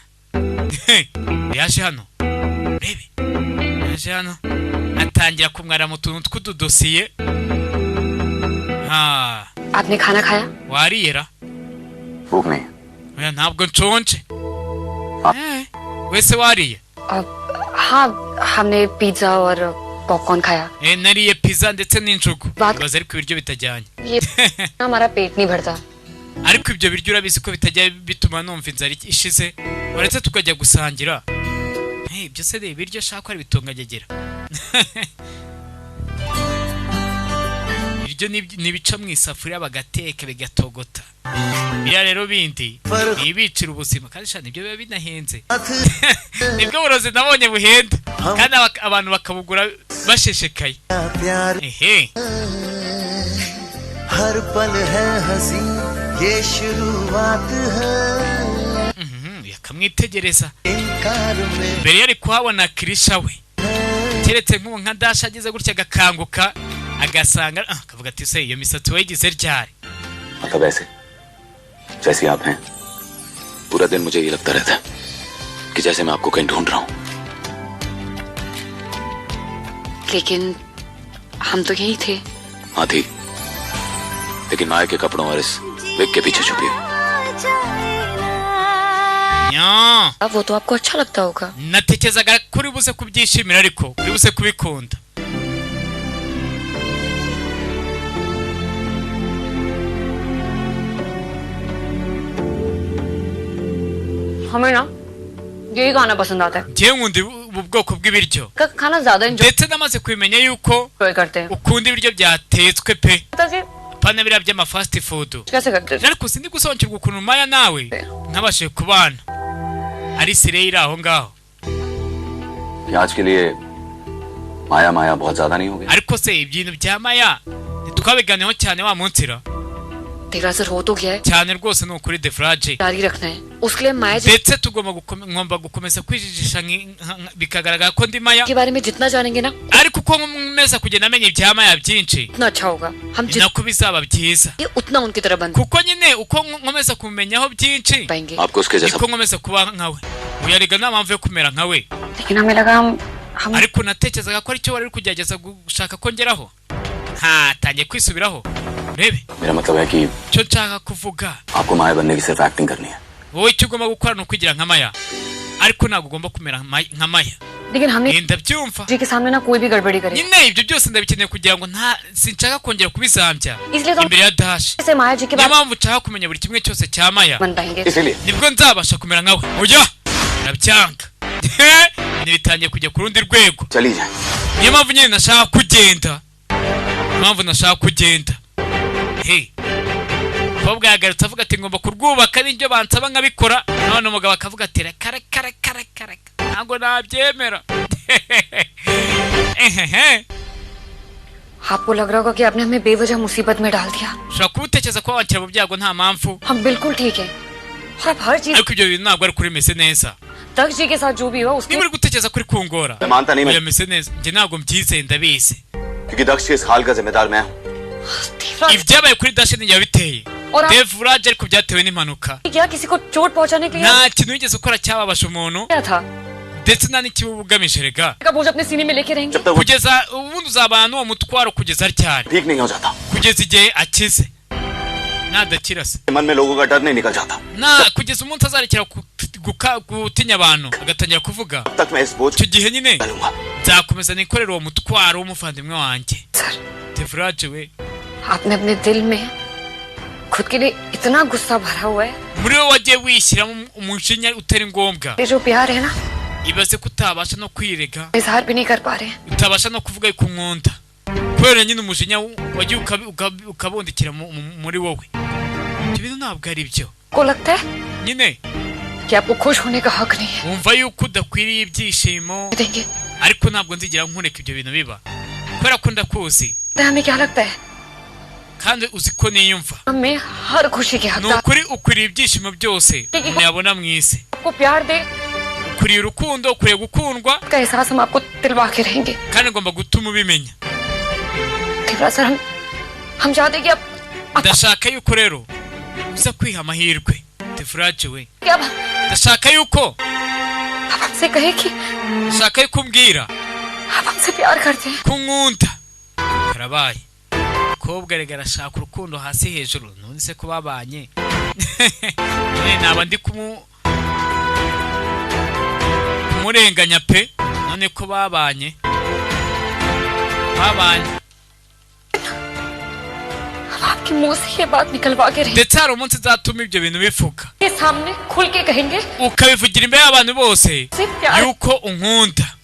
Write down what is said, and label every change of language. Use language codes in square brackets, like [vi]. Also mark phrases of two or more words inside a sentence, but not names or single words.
[rw] Yaje hano. Rebe. Yaje hano. Atangira kumwara mu tuntu tw'ududosiye. [hi] आपने खाना खाया? [rw] Wariyera? [hi] भूख नहीं. [rw] Oya ntabwo nshonje. Wese wariye? [hi] हाँ, हमने पिज़्ज़ा और पॉपकॉर्न खाया. [rw] Nariye pizza ndetse n'injugu. Bibaza ariko ibiryo bitajyanye. [hi] हमारा पेट नहीं भरता. [rw] Ariko ibyo biryo urabizi ko bitajya bituma numva inzara ishize. Uretse tukajya gusangira. Ibyo se ibiryo shaka ari bitungagegera. ibyo nibica mu isafuriya bagateka bigatogota biriya rero bindi nibicira ubuzima kandi shana ibyo biba binahenze nibwo burozi nabonye buhenda kandi abantu bakabugura basheshekaye ehe [hi] हर पल है हंसी ये शुरुआत है [rw] yakamwitegereza mbere yari kuhabona Krisha we keretse nk'ubu nka Dasha ageze gutya agakanguka agasanga akavuga ati se iyo misatsi wayigize ryari [hi] मतलब ऐसे जैसे आप हैं पूरा दिन मुझे ये लगता रहता है कि जैसे मैं आपको कहीं ढूंढ रहा हूँ लेकिन हम तो यही थे हाँ थी लेकिन माया के कपड़ों और इस विग के पीछे छुपी हुई वो तो आपको अच्छा लगता होगा [rw] natekerezaga kuri buze kubyishimira ariko kuri buze kubikunda [hi] हमें ना यही खाना पसंद आता है [rw] ngewe nkunda ubu bwoko bw'ibiryo [hi] खाना ज्यादा एंजॉय [rw] ndetse namaze kubimenya yuko [hi] करते हैं [rw] ukunda ibiryo byatetswe pe [hi] ताकि [rw] pana biriya by'ama [en] fast food [hi] कैसे करते हैं [rw] ariko sindi gusobanukirwa ukuntu Maya nawe ntabashe kubana ari Sireyira aho ngaho [hi] आज के लिए माया माया बहुत ज्यादा नहीं हो गया [rw] ariko se ibintu bya Maya ntitwabiganiyeho cyane wa munsira [hi] तेरा असर हो तो गया है [rw] cyane rwose ni ukuri defrage [hi] जारी रखना है उसके लिए माया जी [rw] ndetse ngomba gukomeza kwijijisha bikagaragara ko ndi Maya [hi] के बारे में जितना जानेंगे ना [rw] ariko uko nkomeza kugenda amenya ibya Maya byinshi [hi] उतना अच्छा होगा हम [rw] nako bizaba byiza [hi] उतना उनकी तरह बन [rw] kuko nyine uko nkomeza kumenyaho byinshi [hi] पाएंगे आपको उसके जैसा [rw] niko nkomeza kuba nkawe uyarega nta mpamvu yo kumera nkawe [hi] लेकिन हमें लगा हम [rw] ariko natekerezaga ko aricyo wari uri kugerageza gushaka ko ngeraho tangiye kwisubiraho urebe [hi] मेरा मतलब है कि [rw] cyo nshaka kuvuga [hi] आपको माया बनने की सिर्फ एक्टिंग करनी है [rw] wowe icyo ugomba gukora ni ukwigira nka Maya ariko ntabwo ugomba kumera nka Maya [hi] लेकिन हमने [rw] ndabyumva [hi] जी के सामने ना कोई भी गड़बड़ी करे [rw] nyine ibyo byose ndabikeneye kugira ngo sinshaka kongera kubizambya [hi] इसलिए तो [rw] imbere ya Dash [hi] ऐसे माया जी के [rw] niyo [hi] बाद [rw] mpamvu nshaka kumenya buri kimwe cyose cya Maya [hi] बन पाएंगे इसीलिए [rw] nibwo nzabasha kumera nkawe oya ndabyanga bitangiye kujya ku rundi rwego [hi] चली जाए [rw] niyo mpamvu nyine nashaka kugenda hey kobwa yagarutse avuga ati ngomba kurwubaka n'ibyo bansaba nkabikora none umugabo akavuga ati kare ntabwo nabyemera [hi] आपको लग रहा होगा कि आपने हमें बेवजह मुसीबत में डाल दिया [rw] ushobora kuba utekereza ko wanshyira mu byago nta mpamvu [hi] हम बिल्कुल ठीक है और अब हर चीज [rw] ariko ibyo bintu ntabwo ari kuri meze neza [hi] दक्ष जी के साथ जो भी हुआ उसके [rw] niba uri gutekereza kuri kungora [hi] मैं मानता नहीं मैं [rw] meze neza njye ntabwo mbyizeye ndabizi [hi] क्योंकि दक्ष के इस हाल का जिम्मेदार मैं हूँ [rw] ibyabaye kuri Dash ni yabiteye [hi] और आप [rw] Devrage ariko byatewe n'impanuka [hi] क्या किसी को चोट पहुंचाने के लिए [rw] nta kintu wigeze ukora cyababasha umuntu [hi] क्या था [rw] ndetse nta n'ikibi ugamije rega [hi] का बोझ अपने सीने में लेके रहेंगे जब तक वो [rw] kugeza ubundi uzabana n'uwo mutwaro kugeza ryari [hi] ठीक नहीं हो जाता [rw] kugeza igihe akize nadakira se [hi] मन में लोगों का डर नहीं निकल जाता [rw] kugeza umunsi azarekera gutinya abantu agatangira kuvuga [hi] तब तक मैं इस बोझ [rw] icyo gihe nyine [hi] डालूंगा [rw] nzakomeza nikorera uwo mutwaro w'umuvandimwe wanjye [hi] सर [rw] Devrage we [hi] आपने अपने दिल में खुद के लिए इतना गुस्सा भरा हुआ है [rw] muri wowe wagiye wishyiramo umujinya utari ngombwa [hi] ये जो प्यार है ना [rw] ibaze ko utabasha no kwirega [hi] इजहार भी नहीं कर पा रहे हैं [rw] utabasha no kuvuga yuko unkunda kubera nyine umujinya wagiye ukabundikira muri wowe ibyo bintu ntabwo ari byo [hi] को लगता है [rw] nyine [hi] कि आपको खुश होने का हक नहीं है [rw] wumva yuko udakwiriye ibyishimo [hi] देंगे [rw] ariko ntabwo nzigera nkureka ibyo bintu biba kubera ko ndakuzi [hi] हमें क्या लगता है [rw] kandi uzi ko niyumva [hi] हमें हर खुशी के [rw] ni [hi] हकदार [rw] ukuri ukwiriye ibyishimo byose umuntu yabona mu isi [hi] आपको प्यार दे [rw] ukwiriye urukundo ukwiriye gukundwa [hi] का एहसास हम आपको दिलवा के रहेंगे [rw] kandi ngomba gutuma ubimenya [hi] सर हम चाहते कि आप [rw] ndashaka yuko rero uza kwiha amahirwe Devrage we [hi] क्या [rw] ndashaka yuko [hi] आप हमसे कहे कि [rw] ndashaka yuko umbwira [hi] आप हमसे प्यार करते हैं [rw] ko nkunda karabaye kobwa rega arashaka urukundo hasi hejuru none se ko babanye naba ndi kumurenganya pe none ko babanye [hi] आपके मुंह से ये बात निकलवा के रहेंगे [rw] ndetse hari umunsi uzatuma ibyo bintu bivuga [hi] के सामने खुल के कहेंगे [rw] ukabivugira imbere y'abantu bose [hi] से प्यार [rw] yuko unkunda